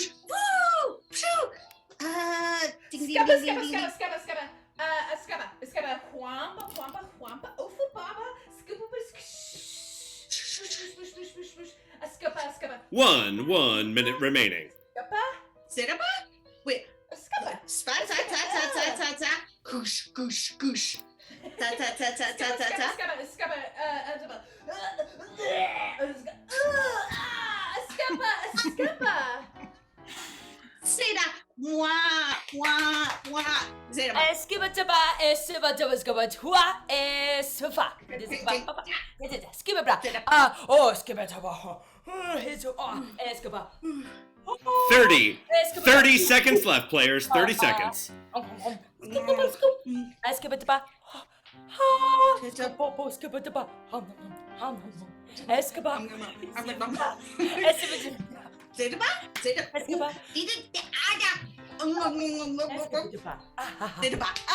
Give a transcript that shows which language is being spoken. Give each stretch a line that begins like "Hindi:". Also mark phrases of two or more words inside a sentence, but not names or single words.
English: Woo! Pshoo! Ding, ding, ding, ding, ding, ding. Skubba, whampa, whampa, whampa, oofa baba, skubba, skubba. 1 minute remaining. Zeraba? Wait. Spa, ta, ta, ta, ta, ta, ta. Goosh, goosh, goosh. Ta, ta, ta, ta, ta, ta, ta. Skubba. Say that. Wah, wah, wah. Zeraba. Skibba taba, skibba taba, skibba twa, sfa. Skibba bra. Oh, skibba taba. Skibba. 30 seconds left, players. 30 seconds. Skibba taba. Skibba taba. Skibba. Zeraba? Zeraba. Zeraba.